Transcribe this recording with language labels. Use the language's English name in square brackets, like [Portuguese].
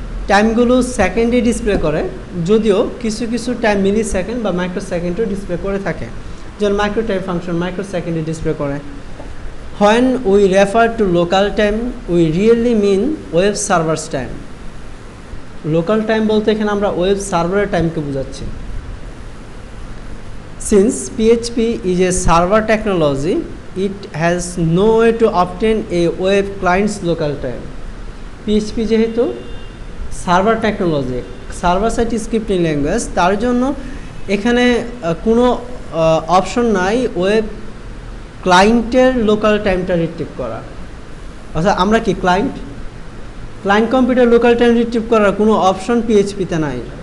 [Bangla] টাইমগুলো সেকেন্ডে ডিসপ্লে করে, যদিও কিছু কিছু টাইম মিলি সেকেন্ড বা মাইক্রো সেকেন্ডও ডিসপ্লে করে থাকে, যেমন মাইক্রো টাইম ফাংশন মাইক্রো সেকেন্ডে ডিসপ্লে করে। [English] When we refer to local time, we really mean web server's time. [Bangla] Local time বলতে এখানে আমরা ওয়েব সার্ভারের টাইমকে বোঝাচ্ছি। [English] Since PHP is a server technology, it has no way to obtain a web client's local time. [Bangla] PHP যেহেতু server technology, server side scripting language, তার জন্য এখানে কোনো অপশন নাই ওয়েব ক্লায়েন্টের লোকাল টাইমটা রিট্রিভ করা। অর্থাৎ আমরা কি client computer local time retrieve করার কোনো অপশন পিএইচপিতে নাই।